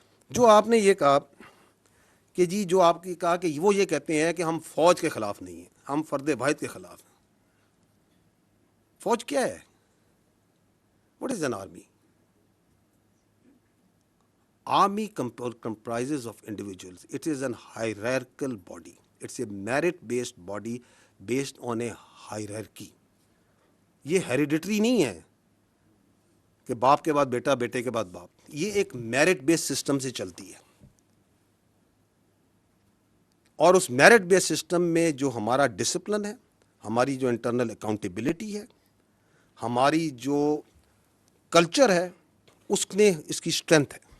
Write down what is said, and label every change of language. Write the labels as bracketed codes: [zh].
[ur] جو آپ نے یہ کہا کہ جی، جو آپ کی کہا کہ وہ یہ کہتے ہیں کہ ہم فوج کے خلاف نہیں ہیں، ہم فرد واحد کے خلاف ہیں. فوج کیا ہے؟ [en] What is an army? Army comprises of individuals. It is an hierarchical body. It's a merit-based body based on a hierarchy. [ur] یہ ہیریڈیٹری نہیں ہے کہ باپ کے بعد بیٹا، بیٹے کے بعد باپ. یہ ایک میرٹ بیس سسٹم سے چلتی ہے. اور اس میرٹ بیس سسٹم میں جو ہمارا ڈسپلن ہے، ہماری جو انٹرنل اکاؤنٹیبلٹی ہے، ہماری جو کلچر ہے، اس نے اس کی اسٹرینتھ ہے.